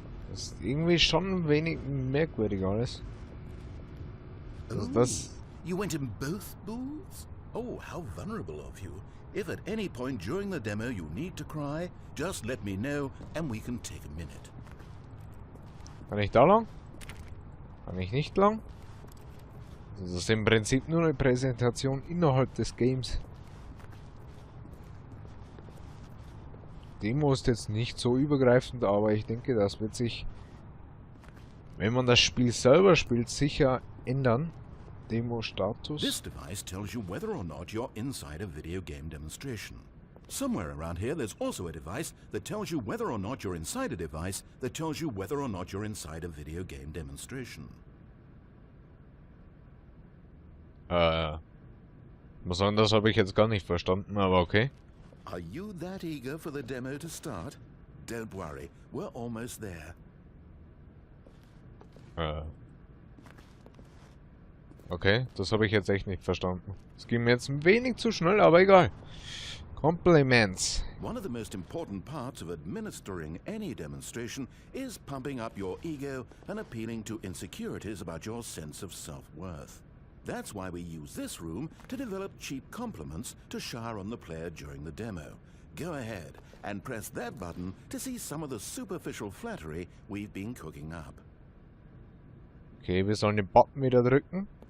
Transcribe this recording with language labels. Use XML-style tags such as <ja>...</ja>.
<de>Das ist irgendwie schon ein wenig merkwürdig alles. Was ist das?</de> <en>You went in both booths? Oh, how vulnerable of you. If at any point during the demo you need to cry, just let me know and we can take a minute.</en> <de>Kann ich da lang? Kann ich nicht lang? Das ist im Prinzip nur eine Präsentation innerhalb des Games. Demo ist jetzt nicht so übergreifend, aber ich denke, das wird sich, wenn man das Spiel selber spielt, sicher ändern. Demo-Status.</de> <en>This device tells you whether or not you're inside a video game demonstration. Somewhere around here there's also a device that tells you whether or not you're inside a device that tells you whether or not you're inside a video game demonstration.</en> <de>Was sagen, das habe ich jetzt gar nicht verstanden, aber okay.</de> <en>Are you that eager for the demo to start? Don't worry, we're almost there.</en> <de>Okay, das habe ich jetzt echt nicht verstanden. Es ging mir jetzt ein wenig zu schnell, aber egal.</de> <en>Compliments. One of the most important parts of administering any demonstration is pumping up your ego and appealing to insecurities about your sense of self-worth. That's why we use this room to develop cheap compliments to shower on the player during the demo. Go ahead and press that button to see some of the superficial flattery we've been cooking up.</en> <de>Okay, wir sollen den Button wieder drücken.</de>